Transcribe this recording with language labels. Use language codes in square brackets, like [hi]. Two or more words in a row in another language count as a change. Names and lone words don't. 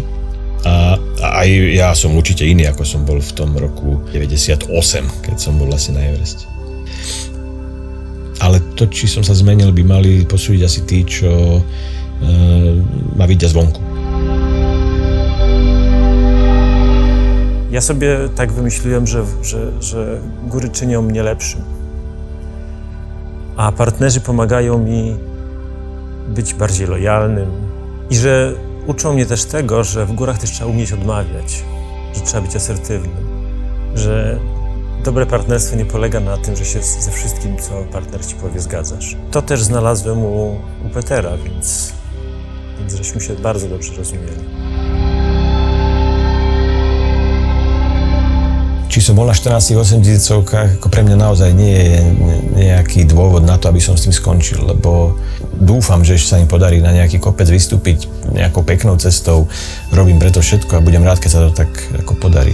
[sk] A aj ja som určite iný, ako som bol v tom roku 98, keď som bol asi na Evereste. Ale to, či som sa zmenil, by mali posúdiť asi tí, čo ma vidia zvonku. [pl] Ja sobie tak wymyśliłem, że góry czynią mnie lepszym. A partnerzy pomagają mi być bardziej lojalnym i że uczą mnie też tego, że w górach też trzeba umieć odmawiać, że trzeba być asertywnym, że dobre partnerstwo nie polega na tym, że się ze wszystkim, co partner ci powie, zgadzasz. To też znalazłem u Petera, więc żeśmy się bardzo dobrze rozumieli. [sk] Či som bol na 14-8 tisícovkách, ako pre mňa naozaj nie je nejaký dôvod na to, aby som s tým skončil, lebo dúfam, že sa mi podarí na nejaký kopec vystúpiť nejakou peknou cestou. Robím preto všetko a budem rád, keď sa to tak ako podarí.